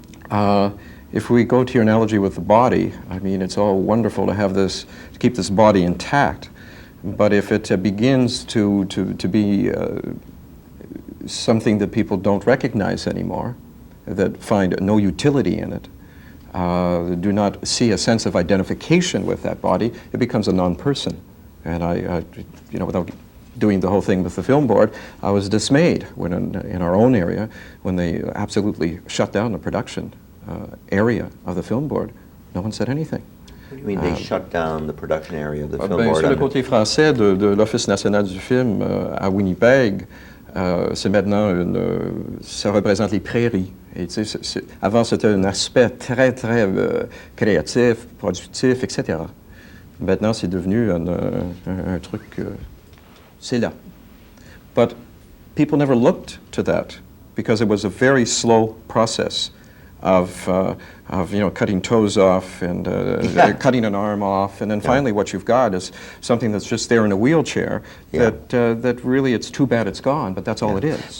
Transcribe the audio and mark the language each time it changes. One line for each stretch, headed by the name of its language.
English: If we go to your analogy with the body, I mean, it's all wonderful to have this, to keep this body intact, but if it begins to be something that people don't recognize anymore, that find no utility in it, do not see a sense of identification with that body, it becomes a non-person. And I you know, without doing the whole thing with the film board, I was dismayed when in our own area, when they absolutely shut down the production area of the film board. No one said anything. What do you mean they shut down the production area of the film
French: sur le côté français de l'Office national du film à Winnipeg, c'est maintenant ça représente les prairies. Et, tu sais, avant, c'était un aspect très, très créatif, productif, etc. Maintenant, c'est devenu un truc, c'est là.
English: But people never looked to that because it was a very slow process of you know, cutting toes off and cutting an arm off, and then finally what you've got is something that's just there in a wheelchair that really it's too bad it's gone, but that's all it is.